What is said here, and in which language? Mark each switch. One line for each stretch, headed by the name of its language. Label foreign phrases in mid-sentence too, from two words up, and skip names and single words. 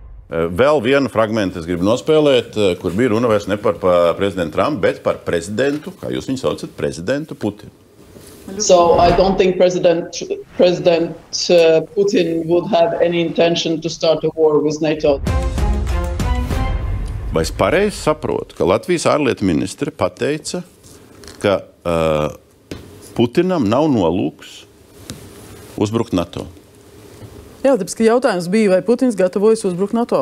Latvian: Vēl vienu fragmentu es gribu nospēlēt, kur bija runa vairs ne par prezidentu Trumpu, bet par prezidentu, kā jūs viņu saucat, prezidentu Putinu.
English: So I don't think President Putin would have any intention to start a war with NATO.
Latvian: Vai es pareizi saprotu, ka Latvijas ārlietu ministre pateica, ka Putinam nav nolūks uzbrukt NATO? Jā, tāpēc, ka jautājums bija, vai Putins gatavojas uzbrukt NATO.